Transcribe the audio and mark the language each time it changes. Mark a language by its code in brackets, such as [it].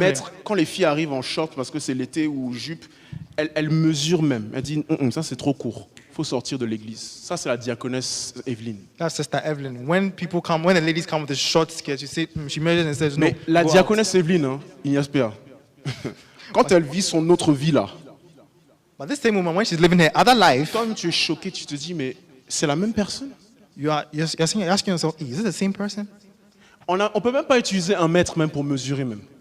[fr] mètre, quand les filles arrivent en short parce que c'est l'été ou jupe, elle mesure même. Elle dit, ça c'est trop court, il faut sortir de l'église. Ça c'est la diaconesse Evelyne. [en] That's Sister Evelyn. When the ladies come with the short skirts, you see, she measures and says, no. [fr] Mais la [en] go out. [fr] diaconesse Evelyne, hein, Ignace Péa, quand elle vit son autre vie là, [en] But this same woman, when she's living her other life, [fr] toi-même tu es choqué, tu te dis, mais c'est la même personne. [en] you're asking yourself, is it the same person? [fr] On peut même pas utiliser un mètre même pour mesurer même.